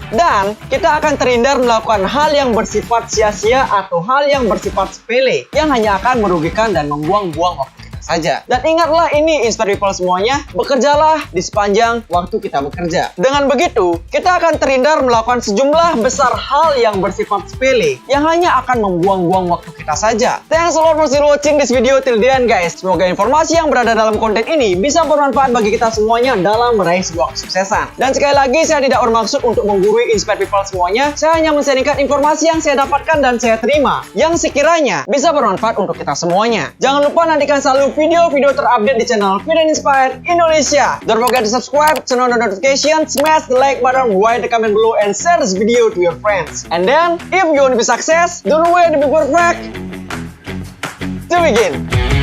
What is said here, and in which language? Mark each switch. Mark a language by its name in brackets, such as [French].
[Indonesian] Dan kita akan terhindar melakukan hal yang bersifat sia-sia atau hal yang bersifat sepele yang hanya akan merugikan dan membuang-buang waktu kita saja. Dan ingatlah ini, Inspire People semuanya, bekerjalah di sepanjang waktu kita bekerja. Dengan begitu, kita akan terhindar melakukan sejumlah besar hal yang bersifat sepele yang hanya akan membuang-buang waktu kita saja. [English] Thanks a lot for still watching this video till the end, guys. [Indonesian] Semoga informasi yang berada dalam konten ini bisa bermanfaat bagi kita semuanya dalam meraih sebuah kesuksesan. Dan sekali lagi, saya tidak bermaksud untuk menggurui Inspire People semuanya. Saya hanya men-sharingkan informasi yang saya dapatkan dan saya terima, yang sekiranya bisa bermanfaat untuk kita semuanya. Jangan lupa nantikan selalu video-video terupdate di channel Fit and Inspire Indonesia. [English] Don't forget to subscribe, turn on the notification, smash the like button, write the comment below, and share this video to your friends. And then, if you want to be success, don't wait to be perfect. To begin.